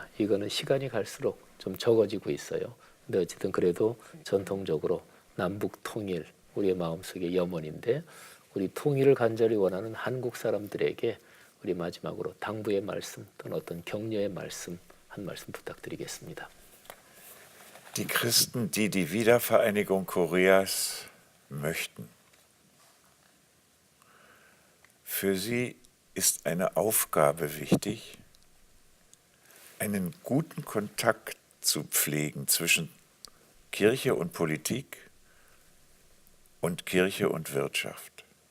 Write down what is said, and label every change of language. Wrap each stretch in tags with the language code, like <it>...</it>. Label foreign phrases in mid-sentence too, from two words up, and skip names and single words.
<ko>이거는 시간이 갈수록 좀 적어지고 있어요. 근데 어쨌든 그래도 전통적으로 남북 통일 우리의 마음속의 염원인데 우리 통일을 간절히 원하는 한국 사람들에게 우리 마지막으로 당부의 말씀 또는 어떤 격려의 말씀 한 말씀 부탁드리겠습니다.</ko> <de>Die Christen, die die Wiedervereinigung Koreas möchten, für sie ist eine Aufgabe wichtig, einen guten Kontakt zu pflegen zwischen Kirche und Politik und Kirche und Wirtschaft.</de>